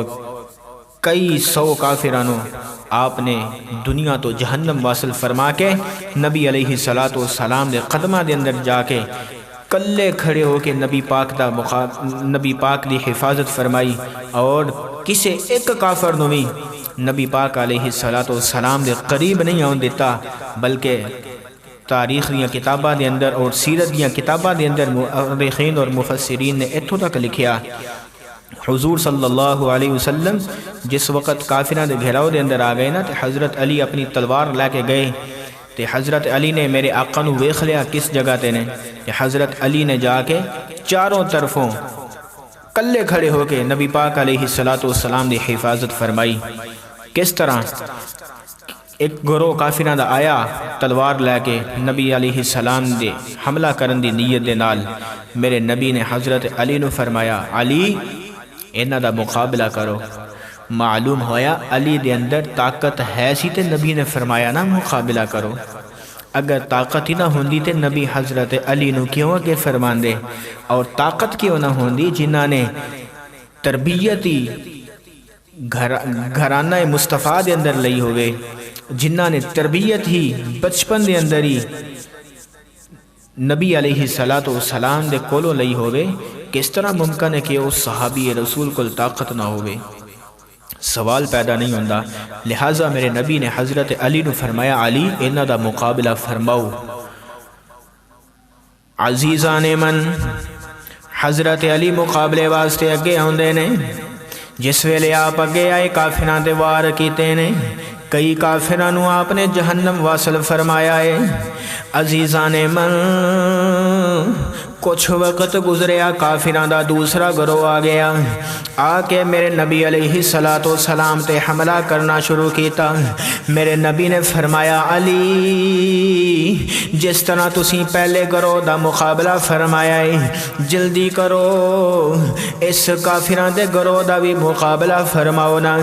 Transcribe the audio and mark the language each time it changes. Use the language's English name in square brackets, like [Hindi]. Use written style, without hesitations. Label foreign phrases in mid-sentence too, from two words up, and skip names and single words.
[Punjabi] کئی سو کافراں نو آپ نے دنیا تو جہنم واصل فرما کے نبی [Arabic] علیہ السلام [Punjabi] دے قدمہ دے اندر جا کے کلے کھڑے ہو کے نبی پاک دی حفاظت فرمائی اور کسے ایک کافر نو بھی نبی پاک [Arabic] علیہ السلام [Punjabi] دے قریب نہیں آن دیتا، بلکہ تاریخ دیاں کتاباں دے اندر اور سیرت دیاں کتاباں دے اندر مؤرخین اور مفسرین نے اتھوں تک لکھیا حضور [Arabic] صلی اللہ علیہ وسلم [Punjabi] جس وقت کافراں دے گھیراؤ دے اندر آ گئے نا تے حضرت علی اپنی تلوار لے کے گئے تے حضرت علی نے میرے آقا نو ویکھ لیا کس جگہ تے نے تے حضرت علی نے جا کے چاروں طرفوں کلے کھڑے ہو کے نبی پاک [Arabic] علیہ السلام [Punjabi] دی حفاظت فرمائی۔ کس طرح ایک گروہ کافراں دا آیا تلوار لے کے نبی [Arabic] علیہ السلام [Punjabi] دے حملہ کرن دی نیت دے نال، میرے نبی نے حضرت علی نو فرمایا علی انہاں دا مقابلہ کرو۔ معلوم ہویا علی دے اندر طاقت ہے سی تے نبی نے فرمایا نا مقابلہ کرو، اگر طاقت ہی نہ ہوندی تے نبی حضرت علی نو کیوں اگے فرماندے، اور طاقت کیوں نہ ہوندی جنہاں نے تربیتی گھرانہ مصطفیٰ دے اندر لئی ہوئے، جنہاں نے تربیت ہی بچپن دے اندر ہی نبی [Arabic] علیہ السلام [Punjabi] دے کولوں لئی ہوئے، [Urdu] کس طرح ممکن ہے کہ اس صحابی رسول کو طاقت نہ ہوئے؟ [Punjabi] سوال پیدا نہیں ہوندا۔ لہٰذا میرے نبی نے حضرت علی نو فرمایا علی انہاں دا مقابلہ فرماؤ۔ [Persian] عزیزان من [Punjabi] حضرت علی مقابلے واسطے اگے آندے نے، جس ویلے آپ اگے آئے کافراں تے وار کیتے نے، کئی کافراں نو آپ نے جہنم واصل فرمایا ہے۔ [Persian] عزیزان من [Punjabi] کچھ وقت گزریا کافراں دا دوسرا گروہ آ گیا، آ کے میرے نبی [Arabic] علیہ السلام [Punjabi] تے حملہ کرنا شروع کیتا۔ میرے نبی نے فرمایا علی جس طرح تسی پہلے گروہ دا مقابلہ فرمایا ہے، جلدی کرو اس کافراں دے گروہ دا بھی مقابلہ فرماؤ نا۔